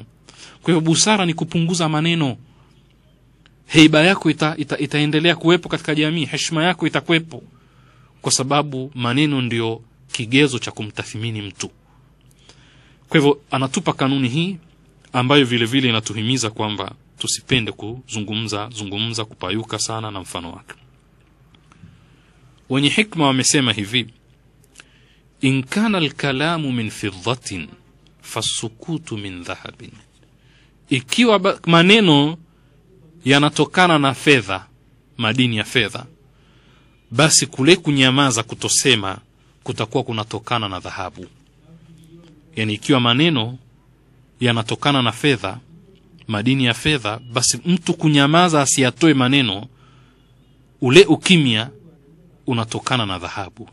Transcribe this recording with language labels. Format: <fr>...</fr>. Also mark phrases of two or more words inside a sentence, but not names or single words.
<sw>Kwa hivyo busara ni kupunguza maneno. Haiba yako itaendelea kuwepo katika jamii, heshima yako itakuwepo, kwa sababu maneno ndio kigezo cha kumtathmini mtu. Kwa hivyo anatupa kanuni hii ambayo vile vile inatuhimiza kwamba tusipende kuzungumza kupayuka sana na mfano wake. Wenye hikma wamesema hivi:</sw> <ar>إن كان الكلام من فضة فالسكوت من ذهب.</ar> <sw>Ikiwa maneno yanatokana na fedha, madini ya fedha, basi kule kunyamaza, kutosema, kutakuwa kunatokana na dhahabu. Yani ikiwa maneno yanatokana na fedha, madini ya fedha, basi mtu kunyamaza asiyatoe maneno, ule ukimya unatokana na dhahabu.</sw>